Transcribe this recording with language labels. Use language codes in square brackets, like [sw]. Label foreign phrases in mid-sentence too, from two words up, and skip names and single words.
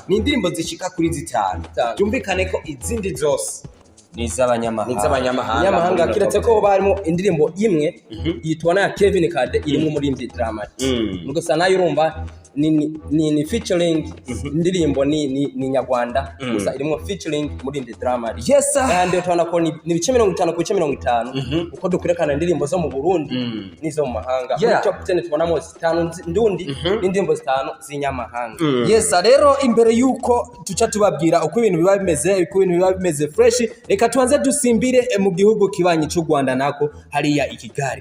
[rn] Ni indirimbo zishika kuri 5. Byumvikane ko izindi zose nizabanyamahanga kiretse ko barimo indirimbo imwe yitwa na Kevin Kade irimo muri Dramati. Mugusa nayo urumva ni featuring indirimbo ni Nyarwanda gusa irimo featuring muri Dramati. And tubona ko ni bice 50 ku 50 uko dukurekana indirimbo zo mu Burundi nizo mu mahanga. Muri top 10 tubonamo 5 ndundi n'indirimbo 5 z'inyamahanga. Rero imbere yuko tuca tubabwira uko ibintu biba bimeze fresh, reka tuanze dusimbire mu gihugu kibanyi cy'u Rwanda nako hariya Kigali.